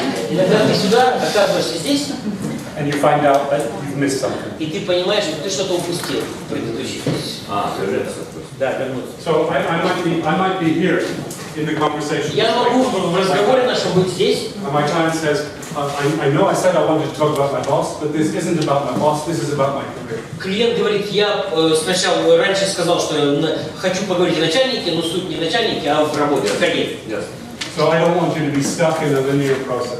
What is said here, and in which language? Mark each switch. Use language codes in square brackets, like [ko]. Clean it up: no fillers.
[ru] Иногда ты сюда оказываешься здесь. [en] And you find out that you've missed something. [ru] И ты понимаешь, что ты что-то упустил в предыдущей. вернуться. Да, вернуться. [en] So I might be here in the conversation. [ru] Я могу в разговоре нашем быть здесь. [en] And my client says, I know I said I wanted to talk about my boss, but this isn't about my boss, this is about my career. [ru] Клиент говорит, я сначала раньше сказал, что хочу поговорить о начальнике, но суть не в начальнике, а в работе, в карьере. [en] So I don't want you to be stuck in a linear process.